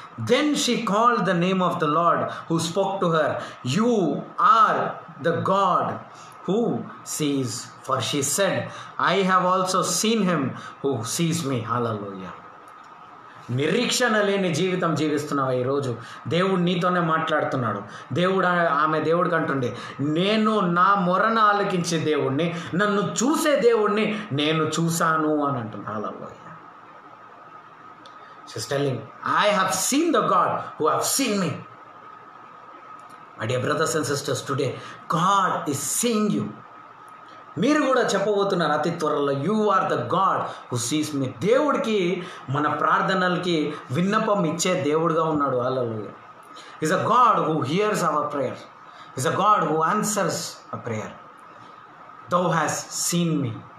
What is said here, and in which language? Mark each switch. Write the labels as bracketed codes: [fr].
[en] Then she called the name of the Lord who spoke to her. You are the God who sees. For she said, I have also seen him who sees me. Hallelujah. [te] నిరీక్షణ లేని జీవితం జీవిస్తున్నావు ఈరోజు. దేవుడు నీతోనే మాట్లాడుతున్నాడు. ఆమె దేవుడికి అంటుండే, నేను నా మొరను ఆలకించే దేవుడిని, నన్ను చూసే దేవుడిని నేను చూశాను అని అంటుంది. హల్లెలూయా. [en] She's telling, I have seen the God who have seen me. My dear brothers and sisters, today God is seeing you. [te] మీరు కూడా చెప్పబోతున్నారు అతి త్వరలో, [en] You are the God who sees me. [te] దేవుడికి మన ప్రార్థనలకి విన్నపం ఇచ్చే దేవుడుగా ఉన్నాడు. [en] Hallelujah. Is a God who hears our prayer. Is a God who answers a prayer. Thou has seen me.